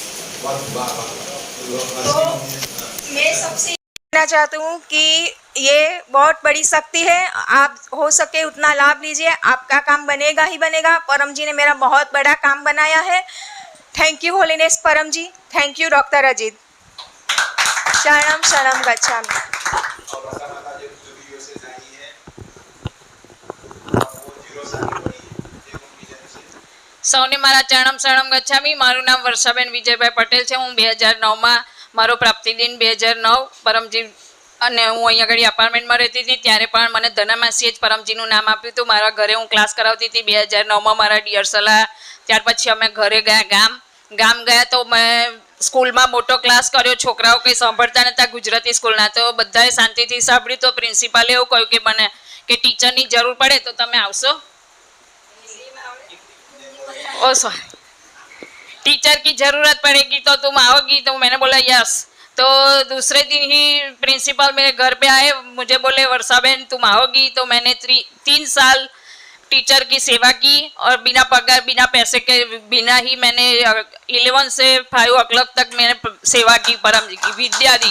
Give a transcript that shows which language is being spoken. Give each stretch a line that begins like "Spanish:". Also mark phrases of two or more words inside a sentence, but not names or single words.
Hindi: तो मैं सबसे कहना चाहती हूँ कि ये बहुत बड़ी शक्ति है, आप हो सके उतना लाभ लीजिए, आपका काम बनेगा ही बनेगा। परम जी ने मेरा बहुत बड़ा काम बनाया है।
English: thank you holiness
Hindi: परम जी,
English: thank you
Hindi: डॉक्टर अजीत।
Sanskrit: शरणम शरणम गच्छामि।
Gujarati: સૌને મારા
Sanskrit: चरणम शरणम गच्छामि।
Gujarati: મારું નામ વર્ષાબેન વિજયભાઈ પટેલ છે। હું 2009માં મારો પ્રાપ્તિ દિન 2009 પરમજી અને હું અહીંયા આગળ અપાર્ટમેન્ટમાં રહેતી હતી ત્યારે પણ મને ધનામાસીએ જ પરમજીનું નામ આપ્યું હતું. મારા ઘરે હું ક્લાસ કરાવતી હતી 2009માં મારા ડિયર સલાહ. ત્યાર પછી અમે ઘરે ગયા ગામ ગયા તો મેં સ્કૂલમાં મોટો ક્લાસ કર્યો. છોકરાઓ કંઈ સાંભળતા નહોતા ગુજરાતી સ્કૂલના, તો બધાએ શાંતિથી સાંભળ્યું. તો પ્રિન્સિપાલે એવું કહ્યું કે મને કે ટીચરની જરૂર પડે તો તમે આવશો.
Hindi: ओ सॉरी, टीचर की ज़रूरत पड़ेगी तो तुम आओगी? तो मैंने बोला यस. तो दूसरे दिन ही प्रिंसिपल मेरे घर पे आए, मुझे बोले वर्षाबेन तुम आओगी? तो मैंने 3 साल टीचर की सेवा की और बिना पगार बिना पैसे के बिना ही मैंने 11 से 5 o'clock तक मैंने सेवा की, परम जी की विद्या दी.